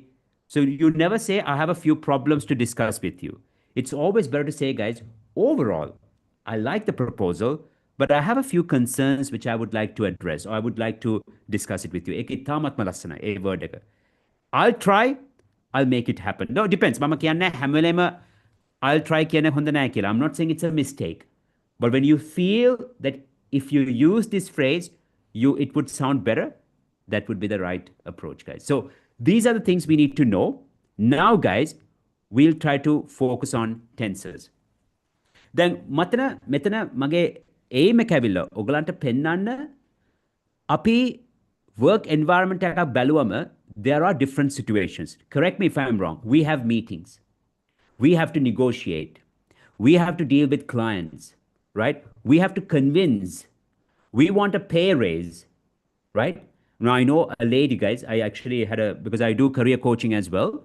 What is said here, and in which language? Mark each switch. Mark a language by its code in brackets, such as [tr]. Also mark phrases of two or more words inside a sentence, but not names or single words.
[en] So you never say, I have a few problems to discuss with you. It's always better to say, guys, overall, I like the proposal, but I have a few concerns which I would like to address, or I would like to discuss it with you. I'll try, I'll make it happen. No, it depends. [si] මම කියන්නේ හැම [en] I'll try [si] කියන්නේ හොඳ නැහැ කියලා. [en] I'm not saying it's a mistake. But when you feel that if you use this phrase, it would sound better, that would be the right approach, guys. So these are the things we need to know. Now, guys, we'll try to focus on tenses. [si] Then මෙතන මගේ aim එක ඇවිල්ලා ඔයගලන්ට පෙන්වන්න අපි [en] work environment [si] එකක් බැලුවම [en] there are different situations. Correct me if I'm wrong. We have meetings. We have to negotiate. We have to deal with clients, right? We have to convince. We want a pay raise, right? Now, I know a lady, guys, I actually because I do career coaching as well.